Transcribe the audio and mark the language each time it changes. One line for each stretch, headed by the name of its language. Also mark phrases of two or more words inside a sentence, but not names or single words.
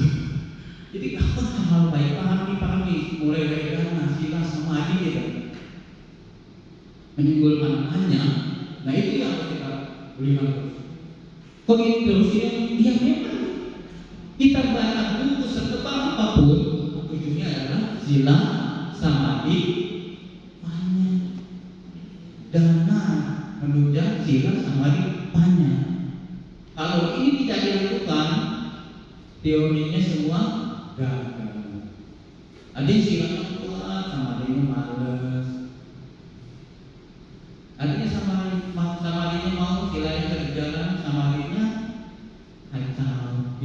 Indonesian: Jadi apa hal baik pahami mulai dari dana, sila, samadhi gitu. Menimbulkan banyak. Nah itu yang harus kita lihat terus. Kok ini terus ya memang kita baca buku setebal apapun ujungnya adalah sila, samadhi, dana menunjang sila samadhi banyak. Kalau ini tidak dilakukan, teorinya semua gagal. Ada yang silanya kuat, samadhinya malas. Artinya samadhinya mau, silanya berjalan, samadhinya kacau.